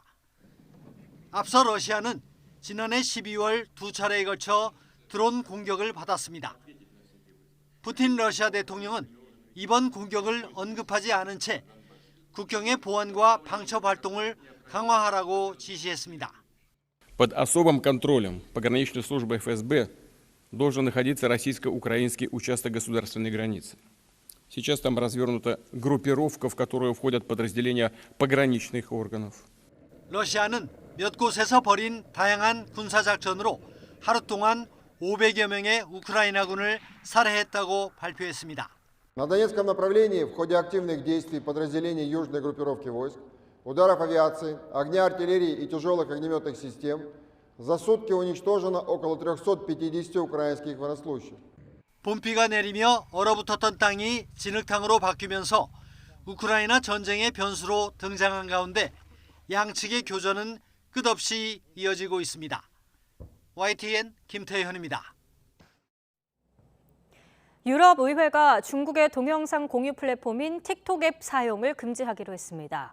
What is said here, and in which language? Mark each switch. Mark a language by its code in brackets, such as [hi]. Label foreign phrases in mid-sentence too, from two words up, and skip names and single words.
[ko] 앞서 러시아는 지난해 12월 2차례에 걸쳐 드론 공격을 받았습니다. 푸틴 러시아 대통령은 이번 공격을 언급하지 않은 채 국경의 보안과 방첩 활동을 강화하라고 지시했습니다. [ru] Под особым контролем пограничной службы ФСБ должен находиться российско-украинский участок государственной границы. Сейчас там развернута группировка, в которую входят подразделения пограничных органов. [ko] 러시아는 몇 곳에서 벌인 다양한 군사작전으로 하루 동안 500여 명의 우크라이나군을 살해했다고 발표했습니다. [ru] На Донецком направлении в ходе активных действий подразделений южной группировки войск, ударов авиации, огня артиллерии и тяжелых огнеметных систем за сутки уничтожено около 350 украинских военнослужащих. [ko] 봄비가 내리며 얼어붙었던 땅이 진흙탕으로 바뀌면서 우크라이나 전쟁의 변수로 등장한 가운데 양측의 교전은 끝없이 이어지고 있습니다. YTN 김태현입니다. 유럽의회가 중국의 동영상 공유 플랫폼인 틱톡 앱 사용을 금지하기로 했습니다.